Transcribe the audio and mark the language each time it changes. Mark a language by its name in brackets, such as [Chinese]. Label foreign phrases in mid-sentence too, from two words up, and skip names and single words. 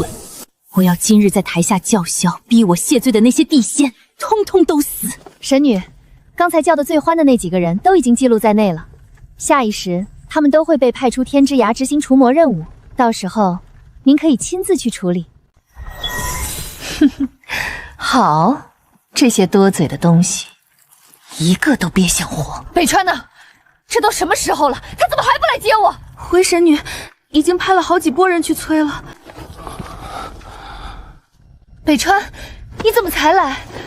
[Chinese] 我要今日在台下叫囂，逼我謝罪的那些地仙，通通都死。神女，剛才叫得最歡的那幾個人都已經記錄在內了，下一時他們都會被派出天之涯執行除魔任務，到時候您可以親自去處理。哼哼，好，這些多嘴的東西，一個都別想活。北川呢？這都什麼時候了，他怎麼還不來接我？回神女已經派了好幾波人去催了。北川，你怎麼才來？